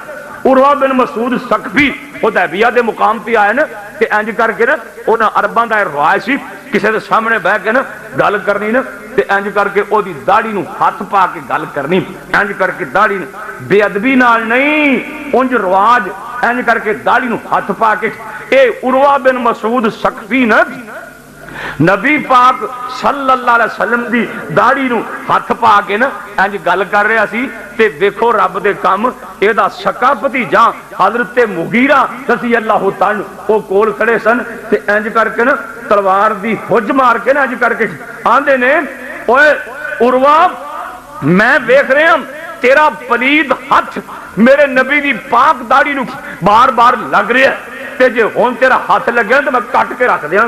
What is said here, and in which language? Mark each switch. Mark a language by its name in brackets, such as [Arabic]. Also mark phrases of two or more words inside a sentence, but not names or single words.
[Punjabi] عروہ بن مسعود ثقفی حدیبیہ دے مقام پے آئے نا، تے انج کر کے نا انہاں عرباں دا رواج سی کسی کے سامنے بہہ کے نا گل کرنی نا، تے انج کر کے اودی داڑھی نوں ہتھ پا کے گل کرنی، انج کر کے داڑھی بےادبی نال نہیں، اونج رواج انج کر کے داڑھی نوں ہتھ پا کے. اے عروہ بن مسعود ثقفی نا نبی پاک [Arabic] صلى الله عليه وسلم [Punjabi] دی داڑھی نوں ہتھ پا کے نا انج گل کر رہا سی، تے ویکھو رب دے کم ایدا سکا بھتیجا حضرت مغیرہ [Arabic] رضي الله تعالى [Punjabi] او کول کھڑے سن، تے انج کر کے نا تلوار دی ہج مار کے نا انج کر کے آندے نے، اوئے عروہ میں ویکھ رہا تیرا پلید ہتھ میرے نبی دی پاک داڑھی نوں بار بار لگ رہا ہے، تے جے ہن تیرا ہتھ لگے تو میں کٹ کے رکھ دیانگا.